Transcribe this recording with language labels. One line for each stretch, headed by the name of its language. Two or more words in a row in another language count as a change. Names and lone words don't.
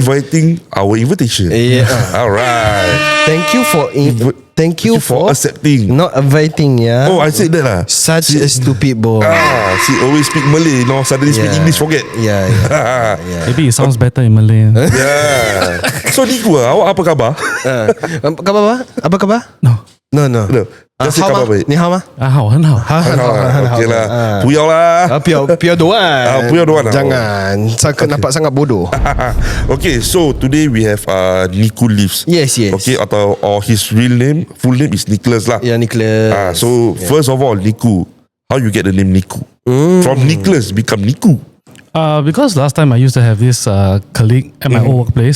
English: inviting our invitation. Yeah. Alright. Thank you for accepting. not inviting. Yeah. Oh, I said that lah. Such a stupid boy. She always speak Malay. No, suddenly speak English. Forget. Yeah. Maybe it sounds better in Malay. Yeah.
Malay: So Nikku, awak apa khabar? Khabar apa? Apa khabar?
English: No. No. Just say
Malay: khabar baik.
Chinese: 你好吗？ Hao, 很好.
English: Okay lah. Puyau lah.
Chinese: 不要doan. 不要doan.
Malay: Jangan. Nampak sangat bodoh.
English: Okay, so today we have Nikku lives. Yes. Okay, or his full name is Nicholas lah. Yeah, Nicholas. So first of all, Nikku, how you get the name Nikku? From Nicholas become Nikku. Because last time I used to have this colleague at my old workplace.